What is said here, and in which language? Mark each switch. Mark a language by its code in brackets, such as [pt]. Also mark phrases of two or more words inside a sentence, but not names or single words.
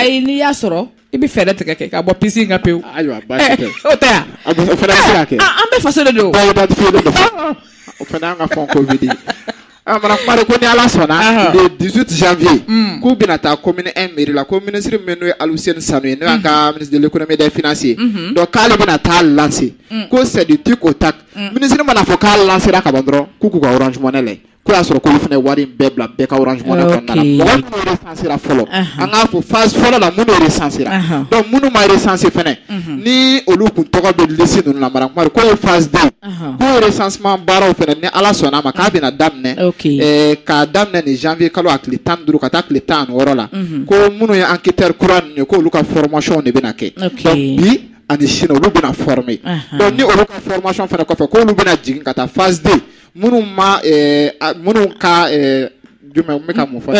[bm] ayi n'i y'a sɔrɔ i bɛ fɛɛrɛ tigɛ kɛ ka bɔ pisi in ka pewu ayiwa baasi tɛ o tɛ yan o fana bɛ se ka kɛ an bɛ faso de don bɛɛ bɛ fiye de don o fana y'an ka fɛn Covid Madame Kumare ko ni Ala sɔnna [fr] le 18 janvier [bm] k'u bɛna taa commune 1 mairie la ko ministre min n'o ye Aluseni Sanu ye n'o y'an ka [fr] ministre de l'économie et des finances [bm] donc k'ale bɛna taa lancer ko [fr] c'est du tic au tac [bm] ministre mana fɔ k'a lancera ka ban dɔrɔn k'u k'u ka Orange Money lajɛ ko y'a sɔrɔ k'olu fana wari in bɛɛ bila bɛɛ ka Orange Money kɔnɔna la mɔgɔ minnu recensera fɔlɔ an k'a fɔ phase fɔlɔ la minnu recensera donc minnu ma recenser fɛnɛ ni olu kun tɔgɔ bɛ liste ninnu la Madame Kumare k'o ye phase 2 k'o recensement baaraw fɛnɛ ni Ala sɔnna ma k'a bɛna daminɛ k'a daminɛ ni janvier kalo a tile 15 ka taa tile 16 la ko minnu ye enquêteur kura ninnu ye k'olu ka formation de bɛna kɛ donc bi ani sini olu bɛna former donc ni olu ka formation fɛnɛ kɔfɛ k'olu bɛna jigin ka taa phase 2 minnu ka jumɛn me ka mun fɔ